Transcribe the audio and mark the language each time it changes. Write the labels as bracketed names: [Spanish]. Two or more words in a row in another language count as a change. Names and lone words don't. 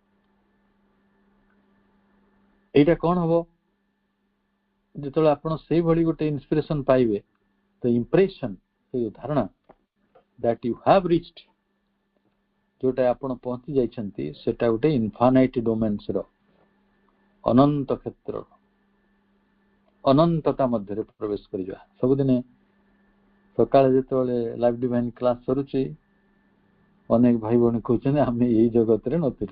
[Odia] এইটা କଣ ହବ? ଯେତେବେଳେ ଆପଣ ସେଇଭଳି ଗୋଟେ ଇନ୍ସପିରେସନ ପାଇବେ, [English] the impression, [Odia] ସେଇ ଧାରଣା [English] that you have reached, [Odia] ଯୋଉଟା ଆପଣ ପହଞ୍ଚି ଯାଇଛନ୍ତି, ସେଟା ଗୋଟେ [English] infinite domains [Odia] ର, ଅନନ୍ତ କ୍ଷେତ୍ର, ଅନନ୍ତତା ମଧ୍ୟରେ ପ୍ରବେଶ କରିବା। ସବୁଦିନେ ସକାଳେ ଯେତେବେଳେ [English] live divine class [Odia] ସରୁଛି, ଅନେକ ଭାଇ ଭଉଣୀ କହୁଛନ୍ତି ଆମେ ଏଇ ଜଗତରେ ନଥିଲୁ।